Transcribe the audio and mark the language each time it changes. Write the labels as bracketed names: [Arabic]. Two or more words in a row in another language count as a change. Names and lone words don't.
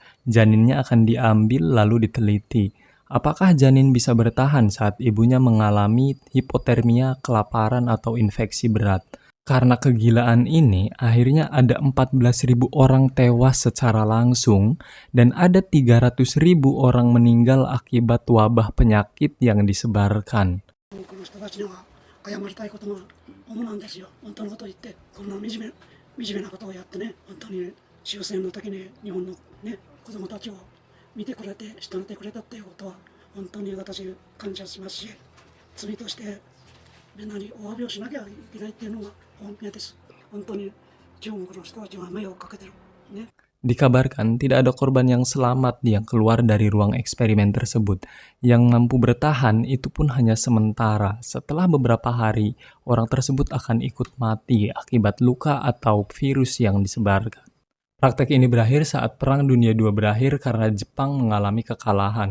[Indonesian] Janinnya akan diambil lalu diteliti. Apakah janin bisa bertahan saat ibunya mengalami hipotermia, kelaparan, atau infeksi berat? Karena kegilaan ini, akhirnya ada 14.000 orang tewas secara langsung dan ada 300.000 orang meninggal akibat wabah penyakit yang disebarkan. [Japanese] この人たちには謝りたいことが主なんですよ。本当のことを言って、こんな惨めなことをやってね、本当に終戦の時に日本のね、子供たちを見てくれて、慕ってくれたっていうことは、本当に私感謝しますし、罪としてみんなにお詫びをしなきゃいけないっていうのが本音です。本当に中国の人たちが迷惑をかけてる。ね。 [Indonesian] Dikabarkan tidak ada korban yang selamat yang keluar dari ruang eksperimen tersebut. Yang mampu bertahan itu pun hanya sementara. Setelah beberapa hari, orang tersebut akan ikut mati akibat luka atau virus yang disebarkan. Praktek ini berakhir saat Perang Dunia II berakhir karena Jepang mengalami kekalahan.